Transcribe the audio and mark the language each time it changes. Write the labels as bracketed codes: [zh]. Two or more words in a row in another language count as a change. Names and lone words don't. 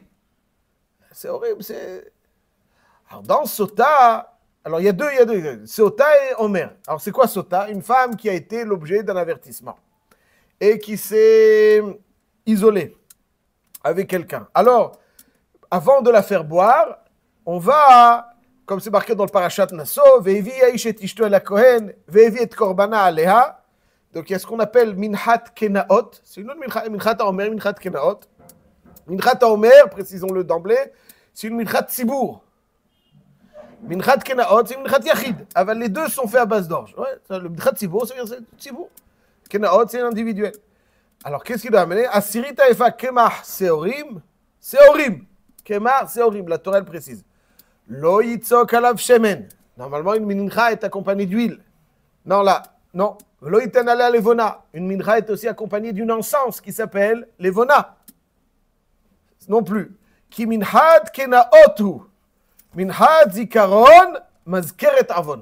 [fr] C'est horrible, Alors dans Sota, alors il y a deux, Sota et Homer. Alors c'est quoi Sota? Une femme qui a été l'objet d'un avertissement et qui s'est isolée. avec quelqu'un. Alors, avant de la faire boire, on va, comme c'est marqué dans le parashat Nasso, [he] והביא האיש את אשתו אל הכהן, והביא את קרבנה עליה. [fr] Donc il y a ce qu'on appelle [he] מנחת קנאות. [fr] C'est une autre [he] מנחת העומר, מנחת קנאות. מנחת העומר, [fr] précisons-le d'emblée, c'est une [he] מנחת ציבור. מנחת קנאות, [fr] c'est une [he] מנחת יחיד. [fr] Les deux sont faits à base d'orge. Ouais, le [he] מנחת ציבור, [fr] ça veut dire Tzibour. Kenaot, c'est individuel. Alors qu'est-ce qu'il doit amener? [he] עשירית האיפה קמח שעורים. [fr] Seorim. [he] קמח שעורים, [fr] la Torah elle précise. [he] לא יצוק עליו שמן. [fr] Normalement, une mincha est accompagnée d'huile. Non, là, non. [he] לא יתן עליה לבונה. [fr] Une mincha est aussi accompagnée d'une encens qui s'appelle levona. Non plus. [he] כי מנחת קנאות הוא. מנחת זכרון מזכרת עון.